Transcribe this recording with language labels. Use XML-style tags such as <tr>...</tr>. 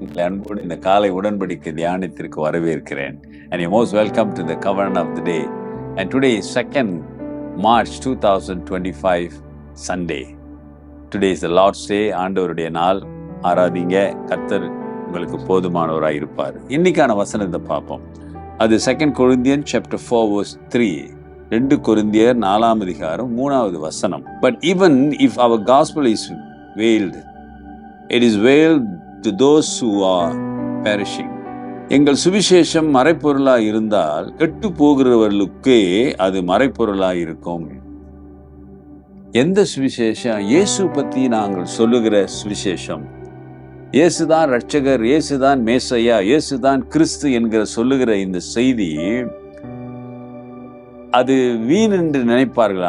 <ta>உங்களை அன்போடு இந்த காலை உடன்படிக்கை தியானத்திற்கு வரவேற்கிறேன்.</ta> <en>And you're most welcome to the covenant of the day. And today is 2nd March 2025 Sunday. Today is the Lord's Day.</en> <ta>ஆண்டவருடைய நாள். ஆராதிங்க. கர்த்தர் உங்களுக்கு போதுமானவராய் இருப்பார். இன்னைக்கான வசனத்தை பார்ப்போம். அது</ta> <en>2 Corinthians chapter 4 verse 3.</en> <ta>2 கொரிந்தியர் 4ஆம் அதிகாரம் 3வது வசனம்.</ta> <en>But even if our gospel is veiled, it is veiled to those who are perishing.</en> <ta>எங்கள் சுவிசேஷம் மறைப்பொருளாய் இருந்தால் கெட்டு போகிறவர்களுக்கே அது மறைப்பொருளாய் இருக்கும். எந்த சுவிசேஷம்? இயேசு பற்றி நாங்கள் சொல்லுகிற சுவிசேஷம். இயேசுதான் இரட்சகர், இயேசுதான் மேசையா, இயேசுதான் கிறிஸ்து என்கிற சொல்லுகிற இந்த செய்தி அது வீண் என்று நினைப்பார்கள்.</ta>